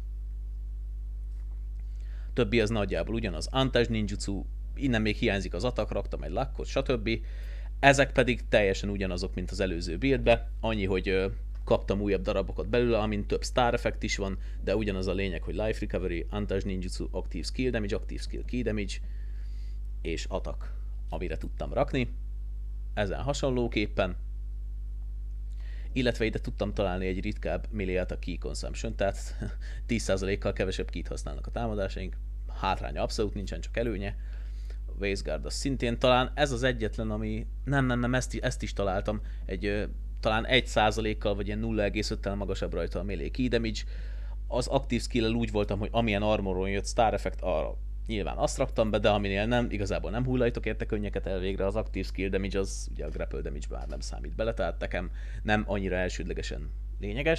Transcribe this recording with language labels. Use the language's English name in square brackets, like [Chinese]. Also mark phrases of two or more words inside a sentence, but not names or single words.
[Hungarian] Többi az nagyjából ugyanaz, Antage Ninjutsu, innen még hiányzik az attack, raktam egy lakkot, stb. Ezek pedig teljesen ugyanazok, mint az előző buildbe, annyi, hogy kaptam újabb darabokat belőle, amin több [English] star effect [Hungarian] is van, de ugyanaz a lényeg, hogy [English] life recovery, [Hungarian] Antage Ninjutsu, [English] active skill damage, active skill key damage, [Hungarian] és attack, amire tudtam rakni. Ezen hasonlóképpen. Illetve ide tudtam találni egy ritkább [English] melee attack key consumption, [Hungarian] tehát 10%-kal kevesebb kit használnak a támadásaink. Hátránya abszolút nincsen, csak előnye. A Wasteguard az szintén talán ez az egyetlen, ami... Nem, ezt is találtam. Talán 1%-kal vagy ilyen 0,5-tel magasabb rajta a [English] melee key damage. [Hungarian] Az aktív skill-el úgy voltam, hogy amilyen armoron jött [English] star effect, [Hungarian] arra nyilván azt raktam be, de aminél nem, igazából nem hullajtok érte könnyeket elvégre, az aktív [English] skill damage [Hungarian] az ugye a [English] grapple damage [Hungarian] már nem számít bele, tehát nekem nem annyira elsődlegesen lényeges.